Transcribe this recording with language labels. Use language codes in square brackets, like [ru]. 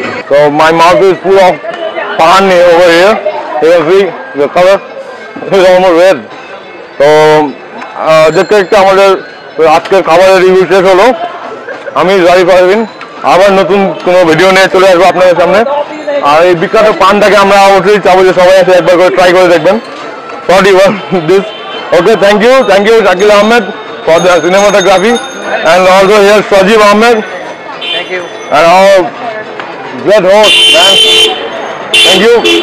[en] So my mouth is full of pan over here. You can see the color is almost red. [bn] So দেখতে দেখতে আমাদের আজকের খাবারের review শেষ হলো। আমি জারি পারভিন আবার নতুন কোনো ভিডিও নিয়ে চলে আসবো আপনাদের সামনে। আর এই বিখ্যাত পানটাকে আমরা অবশ্যই চাবো যে সবাই এসে একবার করে ট্রাই করে দেখবেন। [en] Sorry for this. Okay, thank you Shakil Ahmed for the cinematography and also here Sajib Ahmed. Thank you. And our great host, man. Thank you.